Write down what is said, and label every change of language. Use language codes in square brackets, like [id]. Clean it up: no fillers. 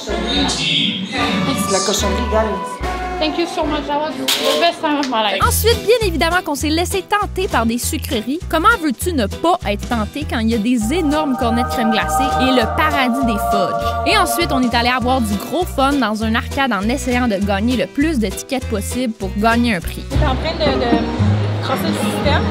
[fr] C'est la cochonnerie, guys. [en] Thank you so much. That was the best time of my life. [fr] Ensuite, bien évidemment qu'on s'est laissé tenter par des sucreries. Comment veux-tu ne pas être tenté quand il y a des énormes cornets de crème glacée et le paradis des fudges? Et ensuite, on est allé avoir du gros fun dans un arcade en essayant de gagner le plus de tickets possible pour gagner un prix. T'es en train de crosser le système.